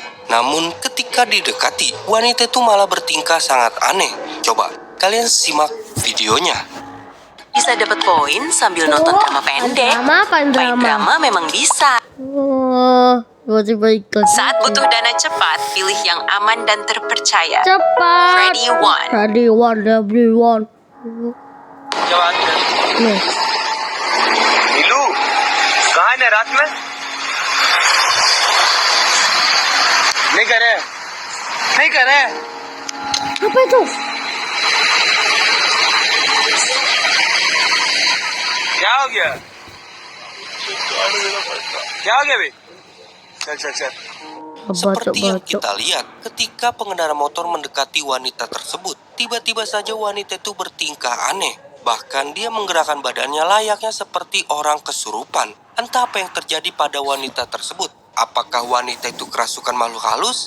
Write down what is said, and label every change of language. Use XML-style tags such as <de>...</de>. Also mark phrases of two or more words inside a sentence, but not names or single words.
<id>Namun ketika didekati, wanita itu malah bertingkah sangat aneh. Coba kalian simak videonya. Bisa dapat poin sambil nonton drama pendek. Main drama memang bisa. Tiba-tiba ikut. Saat butuh dana cepat, pilih yang aman dan terpercaya. Cepat.</id> <en>Ready one. everyone.</en> <hi>नीलू कहाँ है रात में नहीं करे</hi> <id>Apa itu?</id> <hi>क्या हो गया बे चल</hi> <id>Seperti yang kita lihat, ketika pengendara motor mendekati wanita tersebut, tiba-tiba saja wanita itu bertingkah aneh. Bahkan dia menggerakkan badannya layaknya seperti orang kesurupan. Entah apa yang terjadi pada wanita tersebut. Apakah wanita itu kerasukan makhluk halus?</id>